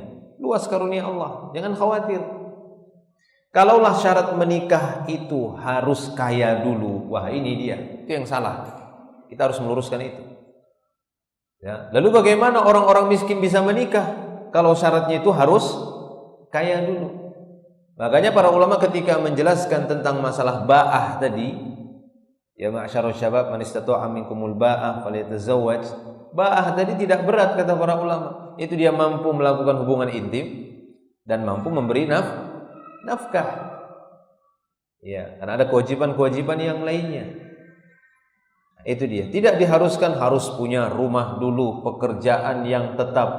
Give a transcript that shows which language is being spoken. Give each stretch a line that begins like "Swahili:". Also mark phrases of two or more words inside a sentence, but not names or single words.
Indonesian: Luas karunia Allah, jangan khawatir. Kalaulah syarat menikah itu harus kaya dulu, wah ini dia, itu yang salah. Kita harus meluruskan itu. Ya. Lalu bagaimana orang-orang miskin bisa menikah kalau syaratnya itu harus kaya dulu? Makanya para ulama ketika menjelaskan tentang masalah ba'ah tadi,
Arabic: يا معشر الشباب من استطاع منكم الباءة فليتزوج.
Indonesian: Ba'ah tadi tidak berat kata para ulama. Itu dia mampu melakukan hubungan intim dan mampu memberi nafkah. Ya, karena ada kewajiban-kewajiban yang lainnya. Itu dia. Tidak diharuskan harus punya rumah dulu, pekerjaan yang tetap.